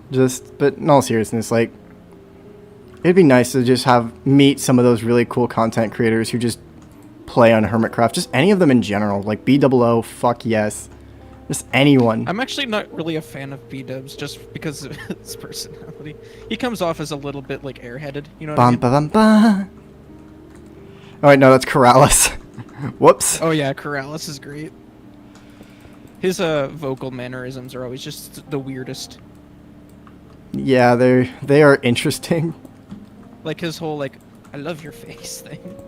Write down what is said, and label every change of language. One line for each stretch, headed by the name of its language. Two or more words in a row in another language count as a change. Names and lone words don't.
English: But in all seriousness, like, it'd be nice to just meet some of those really cool content creators who just play on Hermitcraft. Just any of them in general, like BOO, fuck yes. Just anyone. I'm actually not really a fan of B-dubs just because of his personality. He comes off as a little bit like airheaded, you know what I mean? Ba-bum-ba. Oh wait, no, that's Corrales. Whoops. Oh yeah, Corrales is great. His vocal mannerisms are always just the weirdest. Yeah, they are interesting. Like his whole like, I love your face thing.